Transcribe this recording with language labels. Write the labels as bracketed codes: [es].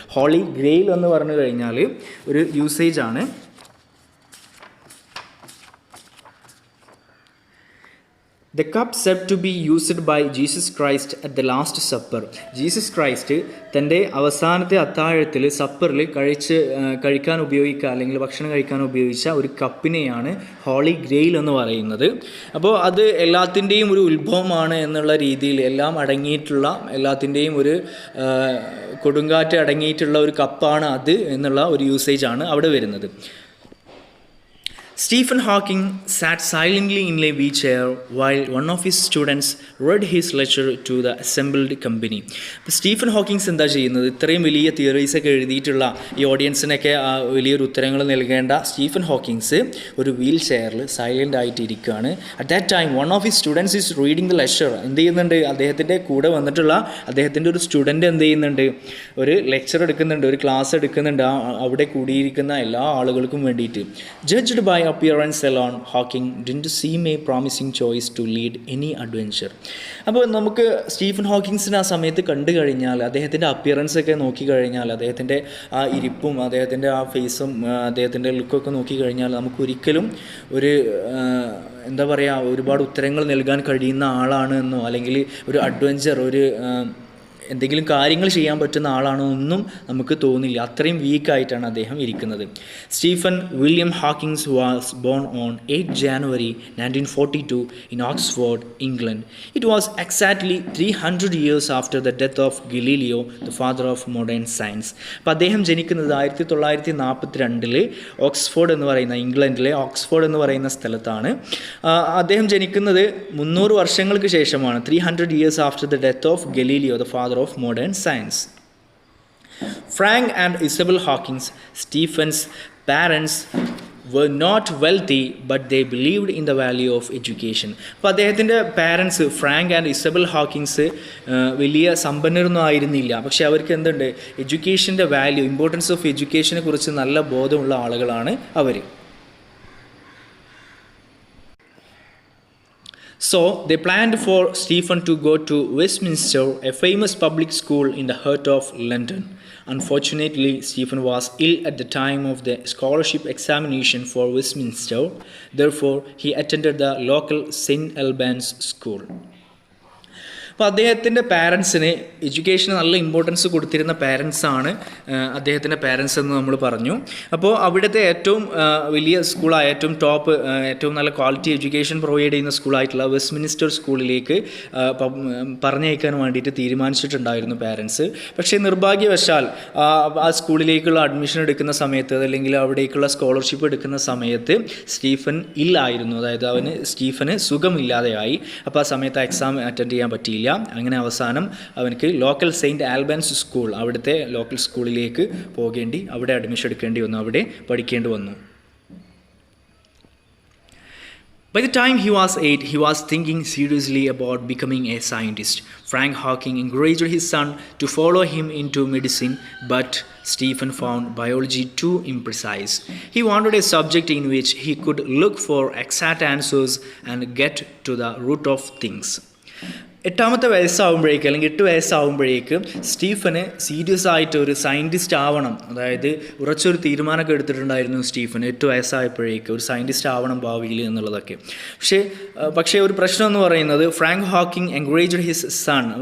[ml] Holy grail എന്ന് പറഞ്ഞു കഴിഞ്ഞാൽ ഒരു യൂസേജാണ്. [en] The cup said to be used by Jesus Christ at the Last Supper. [ml] Jesus Christ തൻ്റെ അവസാനത്തെ അത്താഴത്തിൽ സപ്പറിൽ കഴിക്കാൻ ഉപയോഗിക്കുക, അല്ലെങ്കിൽ ഭക്ഷണം കഴിക്കാൻ ഉപയോഗിച്ച ഒരു കപ്പിനെയാണ് ഹോളി ഗ്രെയിൽ എന്ന് പറയുന്നത്. അപ്പോൾ അത് എല്ലാത്തിൻ്റെയും ഒരു ഉത്ഭവമാണ് എന്നുള്ള രീതിയിൽ, എല്ലാം അടങ്ങിയിട്ടുള്ള, എല്ലാത്തിൻ്റെയും ഒരു കൊടുങ്കാറ്റ് അടങ്ങിയിട്ടുള്ള ഒരു കപ്പാണ് അത് എന്നുള്ള ഒരു യൂസേജാണ് അവിടെ വരുന്നത്. [en] Stephen Hawking sat silently in a wheelchair while one of his students read his lecture to the assembled company. [ml] അപ്പോൾ സ്റ്റീഫൻ ഹോക്കിങ്സ് എന്താ ചെയ്യുന്നത്, ഇത്രയും വലിയ തിയറീസൊക്കെ എഴുതിയിട്ടുള്ള ഈ ഓഡിയൻസിനൊക്കെ വലിയൊരു ഉത്തരങ്ങൾ നൽകേണ്ട സ്റ്റീഫൻ ഹോക്കിങ്സ് ഒരു വീൽ ചെയറിൽ സൈലൻ്റ് ആയിട്ട് ഇരിക്കുകയാണ്. [en] At that time one of his students is reading the lecture. [ml] എന്ത് ചെയ്യുന്നുണ്ട്, അദ്ദേഹത്തിൻ്റെ കൂടെ വന്നിട്ടുള്ള അദ്ദേഹത്തിൻ്റെ ഒരു സ്റ്റുഡൻറ്റ് എന്ത് ചെയ്യുന്നുണ്ട്, ഒരു ലെക്ചർ എടുക്കുന്നുണ്ട്, ഒരു ക്ലാസ് എടുക്കുന്നുണ്ട് അവിടെ കൂടിയിരിക്കുന്ന എല്ലാ ആളുകൾക്കും വേണ്ടിയിട്ട്. [en] Judged by appearance alone, Hawking didn't seem a promising choice to lead any adventure. [ml] അപ്പോൾ നമുക്ക് സ്റ്റീഫൻ ഹോക്കിങ്സിന് ആ സമയത്ത് കണ്ടു കഴിഞ്ഞാൽ, അദ്ദേഹത്തിൻ്റെ അപ്പിയറൻസ് ഒക്കെ നോക്കിക്കഴിഞ്ഞാൽ, അദ്ദേഹത്തിൻ്റെ ആ ഇരിപ്പും അദ്ദേഹത്തിൻ്റെ ആ ഫേസും അദ്ദേഹത്തിൻ്റെ ലുക്കൊക്കെ നോക്കിക്കഴിഞ്ഞാൽ നമുക്കൊരിക്കലും ഒരു എന്താ പറയുക, ഒരുപാട് ഉത്തരങ്ങൾ നൽകാൻ കഴിയുന്ന ആളാണ് എന്നോ, അല്ലെങ്കിൽ ഒരു അഡ്വഞ്ചർ, ഒരു എന്തെങ്കിലും കാര്യങ്ങൾ ചെയ്യാൻ പറ്റുന്ന ആളാണോ ഒന്നും നമുക്ക് തോന്നില്ല. അത്രയും വീക്കായിട്ടാണ് അദ്ദേഹം ഇരിക്കുന്നത്. [en] Stephen William Hawkings was born on 8 January 1942 in Oxford, England. It was exactly 300 years after the death of Galileo, the father of modern science. [ml] അപ്പോൾ അദ്ദേഹം ജനിക്കുന്നത് 1942 ഓക്സ്ഫോർഡ് എന്ന് പറയുന്ന, ഇംഗ്ലണ്ടിലെ ഓക്സ്ഫോർഡ് എന്ന് പറയുന്ന സ്ഥലത്താണ്. അദ്ദേഹം ജനിക്കുന്നത് 300 വർഷങ്ങൾക്ക് ശേഷമാണ്. [en] 300 years after the death of Galileo, the father of modern science. Frank and Isabel Hawkins, Stephen's parents, were not wealthy, but they believed in the value of education. [ml] അപ്പോൾ അദ്ദേഹത്തിൻ്റെ parents Frank and Isabel Hawkins വലിയ സമ്പന്നരൊന്നും ആയിരുന്നില്ല, പക്ഷേ അവർക്ക് എന്തുണ്ട്, എഡ്യൂക്കേഷൻ്റെ value, importance of എഡ്യൂക്കേഷനെ കുറിച്ച് നല്ല ബോധമുള്ള ആളുകളാണ് അവർ. [en] So they planned for Stephen to go to Westminster, a famous public school in the heart of London. Unfortunately, Stephen was ill at the time of the scholarship examination for Westminster. Therefore, he attended the local St. Albans school. [ml] അപ്പോൾ അദ്ദേഹത്തിൻ്റെ പാരൻസിന് എഡ്യൂക്കേഷന് നല്ല importance കൊടുത്തിരുന്ന പാരൻസാണ് അദ്ദേഹത്തിൻ്റെ parents എന്ന് നമ്മൾ പറഞ്ഞു. അപ്പോൾ അവിടുത്തെ ഏറ്റവും വലിയ സ്കൂളായ, ഏറ്റവും ടോപ്പ്, ഏറ്റവും നല്ല ക്വാളിറ്റി എഡ്യൂക്കേഷൻ പ്രൊവൈഡ് ചെയ്യുന്ന സ്കൂളായിട്ടുള്ള വെസ്റ്റ്മിനിസ്റ്റർ സ്കൂളിലേക്ക് പറഞ്ഞയക്കാൻ വേണ്ടിയിട്ട് തീരുമാനിച്ചിട്ടുണ്ടായിരുന്നു പാരൻസ്. പക്ഷേ നിർഭാഗ്യവശാൽ ആ സ്കൂളിലേക്കുള്ള അഡ്മിഷൻ എടുക്കുന്ന സമയത്ത്, അതല്ലെങ്കിൽ അവിടേക്കുള്ള സ്കോളർഷിപ്പ് എടുക്കുന്ന സമയത്ത് സ്റ്റീഫൻ ഇല്ലായിരുന്നു, അതായത് സ്റ്റീഫന് സുഖമില്ലാതെയായി. അപ്പോൾ ആ സമയത്ത് എക്സാം അറ്റൻഡ് ചെയ്യാൻ പറ്റിയില്ല. അങ്ങനെ അവസാനം അവനക്ക് ലോക്കൽ സെയിൻറ്റ് ആൽബൻസ് സ്കൂൾ, അവിടുത്തെ ലോക്കൽ സ്കൂളിലേക്ക് പോകേണ്ടി, അവിടെ അഡ്മിഷൻ എടുക്കേണ്ടി വന്നു, അവിടെ പഠിക്കേണ്ടി വന്നു. [en] By the time he was 8, he was thinking seriously about becoming a scientist. Frank Hawking encouraged his son to follow him into medicine, but Stephen found biology too imprecise. He wanted a subject in which he could look for exact answers and get to the root of things. [ml] 8ാമത്തെ വയസ്സാവുമ്പോഴേക്ക് അല്ലെങ്കിൽ 8 വയസ്സാവുമ്പോഴേക്ക് Stephen serious ആയിട്ട് ഒരു scientist ആവണം, അതായത് ഉറച്ചൊരു തീരുമാനമൊക്കെ എടുത്തിട്ടുണ്ടായിരുന്നു Stephen 8 വയസ്സായപ്പോഴേക്ക് ഒരു scientist ആവണം ഭാവിയിൽ എന്നുള്ളതൊക്കെ. പക്ഷേ ഒരു പ്രശ്നം എന്ന് പറയുന്നത് [en] Frank Hawking encouraged his son.